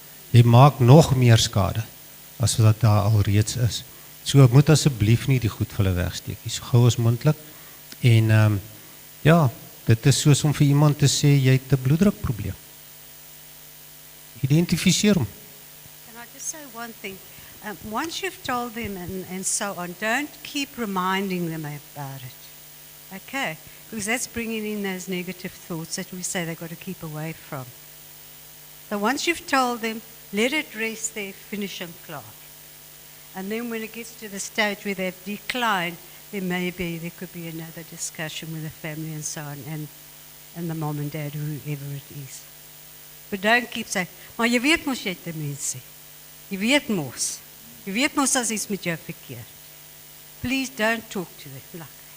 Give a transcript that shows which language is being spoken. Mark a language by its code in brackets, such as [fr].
[af] Jy maak nog meer skade, as wat daar alreeds is. So moet asseblief nie die goed vir hulle wegsteek, so gou as moontlik. En ja, dit is soos om vir iemand te sê, jy het 'n bloeddrukprobleem. Identifiseer hom. [en] Can I just say one thing? Once you've told them and so on, don't keep reminding them about it. Okay? Because that's bringing in those negative thoughts that we say they've got to keep away from. So once you've told them, let it rest there, finish and class. And then when it gets to the stage where they've declined, then maybe there could be another discussion with the family and so on, and the mom and dad, whoever it is. But don't keep saying, [af] maar jy weet mos jy het demensie. Jy weet mos. Jy weet mos as iets met jou verkeerd. [en] Please don't talk to them like that.